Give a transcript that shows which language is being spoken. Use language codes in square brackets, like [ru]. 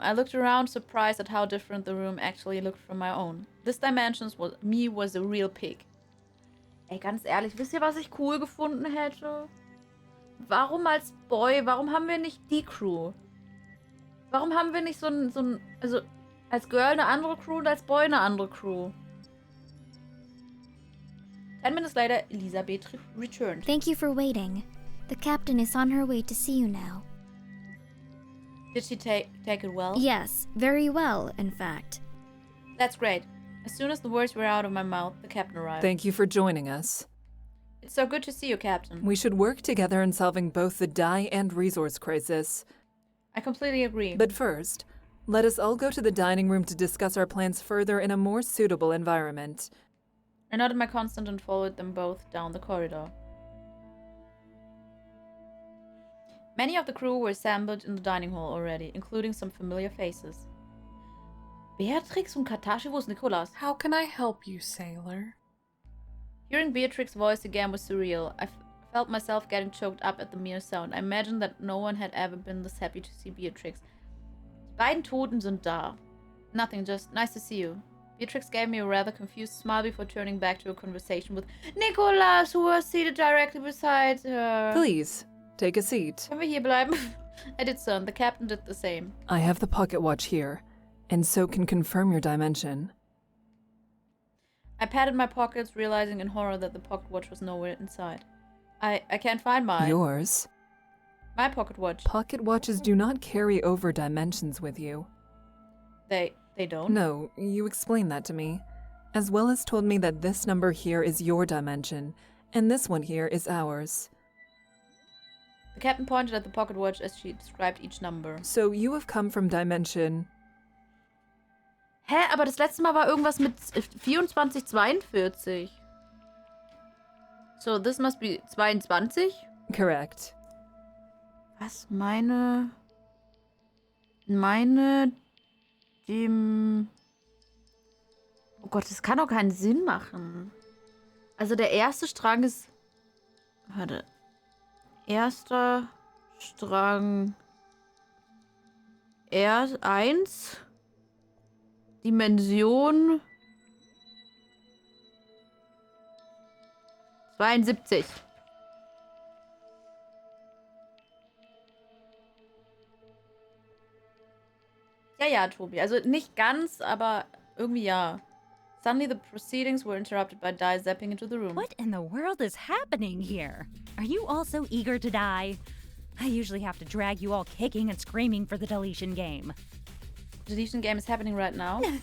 [en] I looked around, surprised at how different the room actually looked from my own. This dimensions was a real pig. [de] Ey, ganz ehrlich, wisst ihr, was ich cool gefunden hätte? Warum als Boy? Warum haben wir nicht die Crew? Warum haben wir nicht so ein also als Girl eine andere Crew und als Boy eine andere Crew? [en] 10 minutes later, Elisabeth returned. Thank you for waiting. The captain is on her way to see you now. Did she take it well? Yes, very well, in fact. That's great. As soon as the words were out of my mouth, the captain arrived. Thank you for joining us. It's so good to see you, Captain. We should work together in solving both the dye and resource crisis. I completely agree. But first, let us all go to the dining room to discuss our plans further in a more suitable environment. I nodded my consent and followed them both down the corridor. Many of the crew were assembled in the dining hall already, including some familiar faces. [de] Beatrix und Katashi, wo ist Nicolas? [en] How can I help you, sailor? Hearing Beatrix's voice again was surreal. I felt myself getting choked up at the mere sound. I imagined that no one had ever been this happy to see Beatrix. [de] Die beiden Toten sind da. [en] Nothing, just nice to see you. Beatrix gave me a rather confused smile before turning back to a conversation with Nicolas, who was seated directly beside her. Please, take a seat. [de] Können wir hier bleiben? [en] I did so, and the captain did the same. I have the pocket watch here, and so can confirm your dimension. I patted my pockets, realizing in horror that the pocket watch was nowhere inside. I can't find my... Yours? My pocket watch. Pocket watches do not carry over dimensions with you. They don't? No, you explained that to me, as well as told me that this number here is your dimension, and this one here is ours. The captain pointed at the pocket watch as she described each number. So you have come from dimension... [de] Hä, aber das letzte Mal war irgendwas mit 2442. [en] So, this must be 22? Correct. [de] Was? Meine... dem... Oh Gott, das kann doch keinen Sinn machen. Also der erste Strang ist... Warte. Erster Strang... R1... Dimension... 72. Ja, Tobi. Also nicht ganz, aber irgendwie ja. [en] Suddenly the proceedings were interrupted by Dai zapping into the room. What in the world is happening here? Are you all so eager to die? I usually have to drag you all kicking and screaming for the deletion game. The deletion game is happening right now.